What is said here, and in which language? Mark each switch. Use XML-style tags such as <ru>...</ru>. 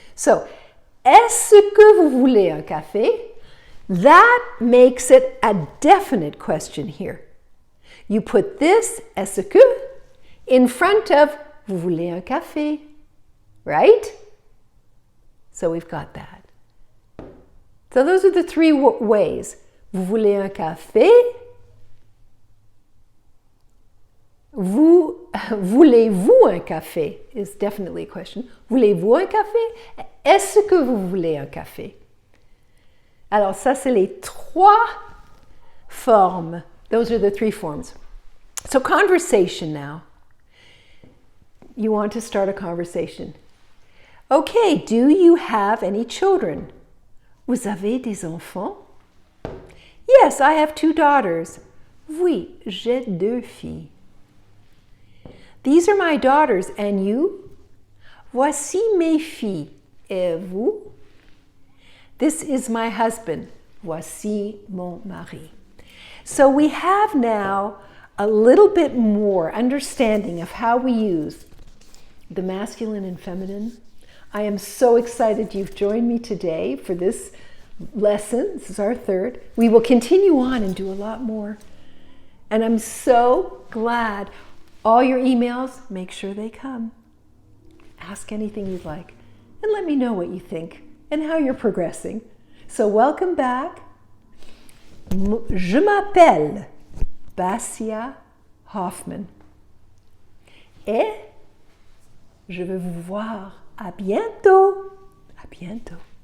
<fr>So, est-ce que vous voulez un café?</fr> <en>That makes it a definite question here. You put this, est-ce que, in front of</en> <fr>vous voulez un café,</fr> <en>right? So we've got that. So those are the three ways.</en> <fr>Vous voulez un café? Voulez-vous un café</fr> <en>is definitely a question.</en> <fr>Voulez-vous un café? Est-ce que vous voulez un café? Alors ça, c'est les trois formes.</fr> <en>Those are the three forms. So conversation now. You want to start a conversation. Okay, do you have any children?</en> <fr>Vous avez des enfants?</fr> <en>Yes, I have 2 daughters.</en> <fr>Oui, j'ai 2 filles.</fr> <en>These are my daughters, and you?</en> <fr>Voici mes filles. Et vous?</fr> <en>This is my husband.</en> <fr>Voici mon mari.</fr> <en>So we have now a little bit more understanding of how we use the masculine and feminine. I am so excited you've joined me today for this lesson. This is our third. We will continue on and do a lot more. And I'm so glad. All your emails, make sure they come. Ask anything you'd like. And let me know what you think and how you're progressing. So welcome back.</en> <fr>Je m'appelle Basia Hoffman. Et je veux vous voir à bientôt. À bientôt.</fr>